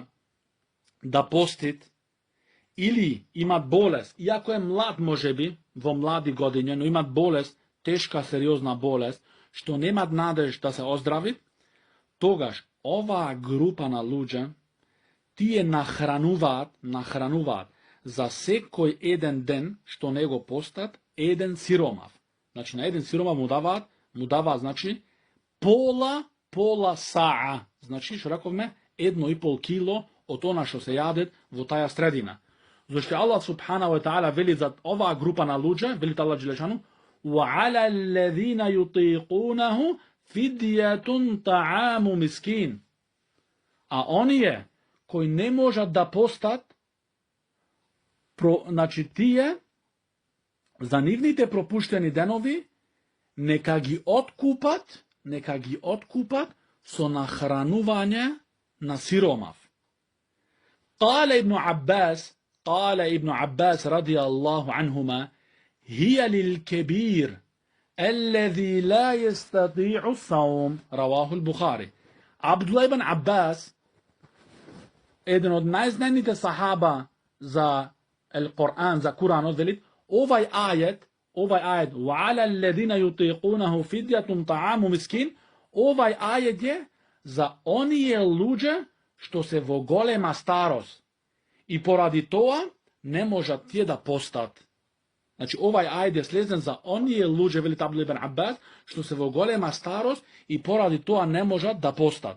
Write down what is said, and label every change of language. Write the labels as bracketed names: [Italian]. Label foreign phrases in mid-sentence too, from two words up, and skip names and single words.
[Macedonian] да постит, или имат болест, иако е млад можеби, во млади години, но имат болест, тешка, сериозна болест, што немат надеж да се оздрави, тогаш оваа група на луѓе, тие нахрануваат за секој еден ден, што не го постат, еден сиромав. Значи, на еден сиромав му даваат, значи, пола саа. Значи, што раковме, 1,5 кило од она што се јадет во таја средина. Зашто Аллах [Arabic] سبحانه وتعالى [Macedonian] вели за оваа група на луѓе, вели Аллах џелешану, [Arabic] وَعَلَى الَّذِينَ يُطِيقُونَهُ فِدْيَةٌ طَعَامُ مِسْكِينٍ. [Macedonian] А оние кои не можат да постат, значи тие, за нивните пропуштени денови, нека ги откупат со нахранување на сиромав. [Arabic] قال ابن عباس رضي الله عنهما هي للكبير الذي لا يستطيع الصوم. رواه البخاري. [Macedonian] Абдулlah ибн Аббас, еден од најзнените сахаба за Ал-Коран, за Куранот, вели, овај ајет, [Arabic] وَعَلَى الَّذِينَ يُطِيقُونَهُ فِدْيَةٌ طَعَامُ مِسْكِينٍ, [Macedonian] овај ајет е за оние луѓе што се во голема старост и поради тоа не можат тие да постат. Значи, овај ајет е слезен за оние луѓе, вели Абдулlah ибн Аббас, што се во голема старост и поради тоа не можат да постат.